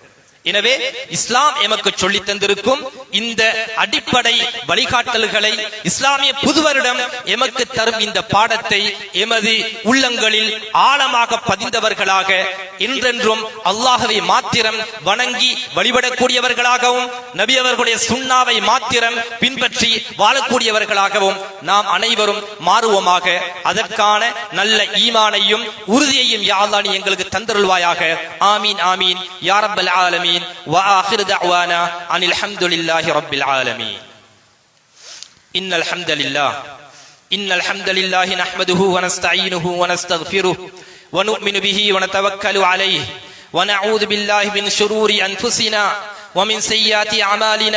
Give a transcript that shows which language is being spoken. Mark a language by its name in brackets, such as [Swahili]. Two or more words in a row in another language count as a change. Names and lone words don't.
[Tamil] எனவே இஸ்லாம் எமக்கு சொல்லி தந்திருக்கும் இந்த அடிப்படை வழிகாட்டல்களை இஸ்லாமிய புது வருடம் எமக்கு தரும் இந்த பாடத்தை எமது உள்ளங்களில் ஆழமாக பதிந்தவர்களாக என்றென்றும் அல்லாஹ்வை மாத்திரம் வணங்கி வழிபடக்கூடியவர்களாகவும் நபி அவர்களுடைய சுன்னாவை மாத்திரம் பின்பற்றி வாழக்கூடியவர்களாகவும் நாம் அனைவரும் மாறுவோமாக. அதற்கான நல்ல ஈமானையும் உறுதியையும் [Arabic] يا الله [Tamil] நீ எங்களுக்கு தந்தருள்வாயாக. [Arabic] آمين آمين يا رب العالمين. وآخر دعوانا أن الحمد لله رب العالمين. إن الحمد لله نحمده ونستعينه ونستغفره ونؤمن به ونتوكل عليه ونعوذ بالله من شرور أنفسنا ومن سيئات أعمالنا.